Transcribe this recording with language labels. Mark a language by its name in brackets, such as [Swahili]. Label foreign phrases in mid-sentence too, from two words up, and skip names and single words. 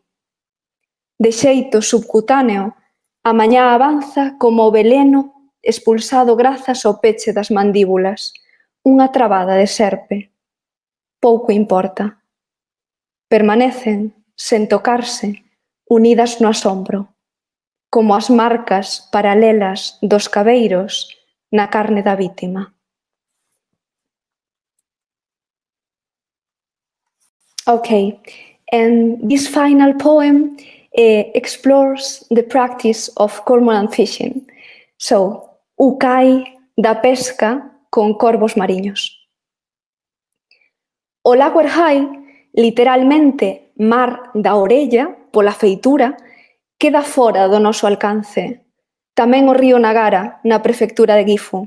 [Galician] De xeito subcutáneo, a mañá avanza como o veleno expulsado grazas ao peche das mandíbulas, unha trabada de serpe. Pouco importa. Permanecen, sen tocarse, unidas no asombro, como as marcas paralelas dos cabeiros na carne da vítima. [English] Okay, and this final poem explores the practice of cormorant fishing. [Galician] So, ukai da pesca con corvos mariños. O lago Erhai, literalmente mar da orella, pola feitura, queda fora do noso alcance. Tamén o río Nagara, na prefectura de Gifu.